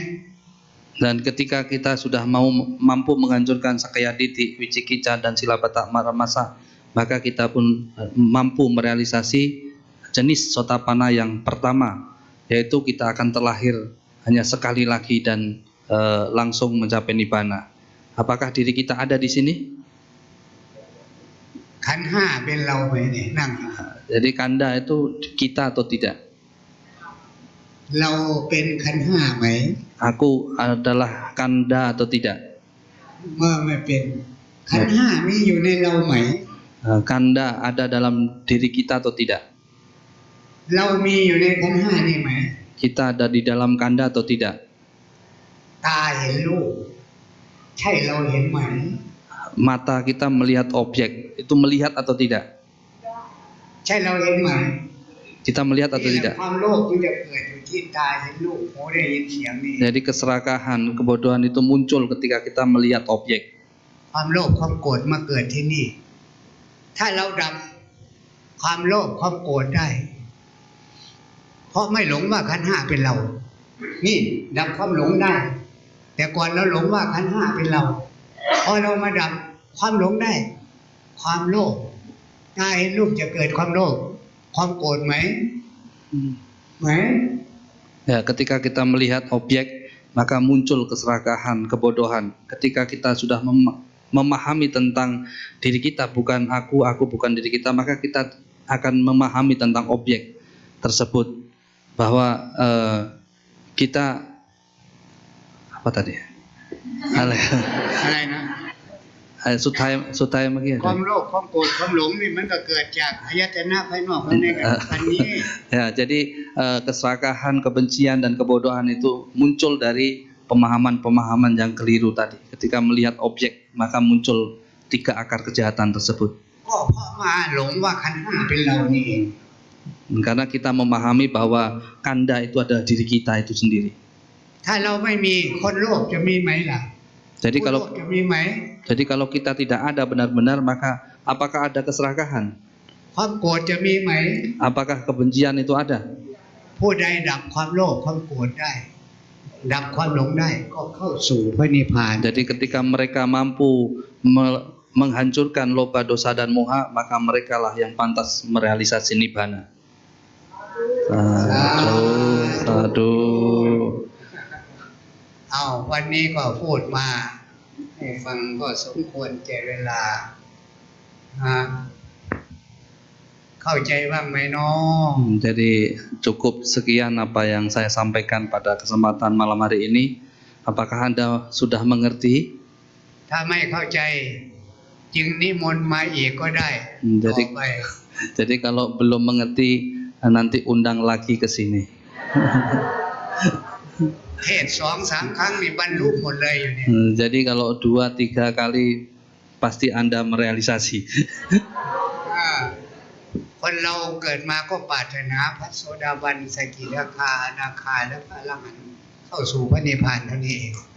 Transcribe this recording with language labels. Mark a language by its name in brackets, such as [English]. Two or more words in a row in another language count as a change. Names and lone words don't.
[Indonesian] Dan ketika kita sudah mampu menghancurkan sakaya ditti, wicikicca dan silabbata maramasa, maka kita pun mampu merealisasi jenis sotapana yang pertama, yaitu kita akan terlahir hanya sekali lagi dan langsung mencapai nibbana. Apakah diri kita ada di sini? [Thai] ขันธ์ห้าเป็นเราไหมเนี่ยนั่ง [Indonesian] Jadi kanda itu kita atau tidak? [Thai] เราเป็นขันธ์ห้าไหม [Indonesian] Aku adalah kanda atau tidak? [Thai] เมื่อไม่เป็นขันธ์ห้ามีอยู่ในเราไหม [Indonesian] Kanda ada dalam diri kita atau tidak? [Thai] เรามีอยู่ในขันธ์ห้านี่ไหม [Indonesian] Kita ada di dalam kanda atau tidak? [Thai] ตาเห็นรูปใช่เราเห็นไหม [Indonesian] Mata kita melihat objek, itu melihat atau tidak? [Thai] ใช่เราเห็นไหม [Indonesian] Kita melihat atau [Thai] นี่แหละ [Indonesian] tidak? [Thai] ความโลภมันจะเกิดอยู่ที่ตาเห็นรูปหูได้ยินเสียงนี่ [Indonesian] Jadi keserakahan, kebodohan itu muncul ketika kita melihat objek. [Thai] ความโลภความโกรธมาเกิดที่นี่ ถ้าเราดับความโลภความโกรธได้ เพราะไม่หลงว่าขันธ์ห้าเป็นเรา นี่ดับความหลงได้ แต่ก่อนเราหลงว่าขันธ์ห้าเป็นเราพอเรามาดับความหลงได้ ความโลภตาเห็นรูปจะเกิดความโลภความโกรธไหมไหม [Indonesian] Ya, ketika kita melihat objek, maka muncul keserakahan, kebodohan. Ketika kita sudah memahami tentang diri kita, bukan aku bukan diri kita, maka kita akan memahami tentang objek tersebut, bahwa kita apa tadi? [Thai] อะไรนะ สุดท้ายเมื่อกี้ ความโลภความโกรธความหลงนี่มันก็เกิดจากอายตนะภายนอกภายในกันนี้ [Indonesian] Ya, jadi keserakahan, kebencian dan kebodohan itu muncul dari pemahaman-pemahaman yang keliru tadi. Ketika melihat objek, maka muncul 3 akar kejahatan tersebut. [Thai] ก็เพราะมาหลงว่าขันธ์ห้าเป็นเรานี่เอง [Indonesian] Karena kita memahami bahwa kanda itu adalah diri kita itu sendiri. [Thai] ถ้าเราไม่มีคนโลภจะมีไหมล่ะ [Indonesian] Jadi [Thai] ผู้โล [Indonesian] kalau [Thai] ภจะมีไหม [Indonesian] kalau kita tidak ada benar-benar, maka apakah ada keserakahan? [Thai] ความโกรธจะมีไหม [Indonesian] Apakah kebencian itu ada? [Thai] ผู้ใดดับความโลภความโกรธได้ ดับความหลงได้ก็เข้าสู่พระนิพพาน [Indonesian] Jadi ketika mereka mampu menghancurkan loba, dosa dan moha, maka merekalah yang pantas merealisasi nibbana. Sadu. [Thai] เอาวันนี้ก็พูดมาให้ฟังก็สมควรแก่เวลาเข้าใจบ้างไหมน้อง [Indonesian] Jadi cukup sekian apa yang saya sampaikan pada kesempatan malam hari ini. Apakah Anda sudah mengerti? [Thai] ถ้าไม่เข้าใจจึงนิมนต์มาอีกก็ได้ต่อไป [Indonesian] Jadi kalau belum mengerti, nanti undang lagi ke sini. [Thai] เทศ 2-3 ครั้งนี่บรรลุหมดเลยอยู่เนี่ย [Indonesian] Jadi kalau 2-3 kali pasti Anda merealisasi. [Thai] อ่าคนเราเกิดมาก็ปรารถนาพระโสดาบันสกิทาคาอนาคาและพระอรหันต์เข้าสู่พระนิพพานเท่านี้เอง